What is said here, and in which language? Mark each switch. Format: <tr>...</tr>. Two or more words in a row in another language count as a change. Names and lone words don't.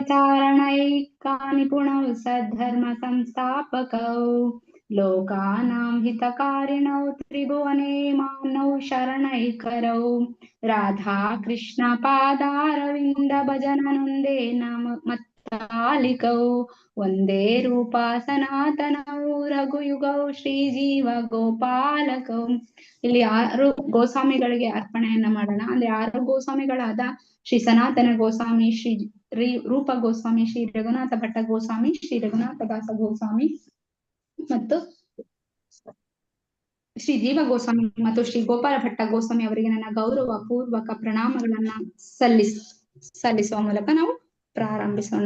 <sa>प्रचारणैकानिपुणौ सद्धर्म संस्थापकौ लोकानां हितकारिणौ त्रिभुवने मानौ शरणैकरौ राधा कृष्ण पादारविन्द भजनानन्दे नाम मत्तालिकौ वन्दे रूपा सनातनौ रघुयुगौ ಶ್ರೀಜೀವ ಗೋಪಾಲಕೌ.</sa> <kn>ಇಲ್ಲಿ 6 ಗೋಸ್ವಾಮಿಗಳಿಗೆ ಅರ್ಪಣೆಯನ್ನ ಮಾಡೋಣ. ಅಂದ್ರೆ 6 ಗೋಸ್ವಾಮಿಗಳಾದ ಶ್ರೀ ಸನಾತನ ಗೋಸ್ವಾಮಿ, ಶ್ರೀ ರೂಪ ಗೋಸ್ವಾಮಿ, ಶ್ರೀ ರಘುನಾಥ ಭಟ್ಟ ಗೋಸ್ವಾಮಿ, ಶ್ರೀ ರಘುನಾಥ ದಾಸ ಗೋಸ್ವಾಮಿ ಮತ್ತು ಶ್ರೀ ಜೀವ ಗೋಸ್ವಾಮಿ ಮತ್ತು ಶ್ರೀ ಗೋಪಾಲ ಭಟ್ಟ ಗೋಸ್ವಾಮಿ ಅವರಿಗೆ ನನ್ನ ಗೌರವ ಪೂರ್ವಕ ಪ್ರಣಾಮಗಳನ್ನ ಸಲ್ಲಿಸುವ ಮೂಲಕ ನಾವು ಪ್ರಾರಂಭಿಸೋಣ.</kn>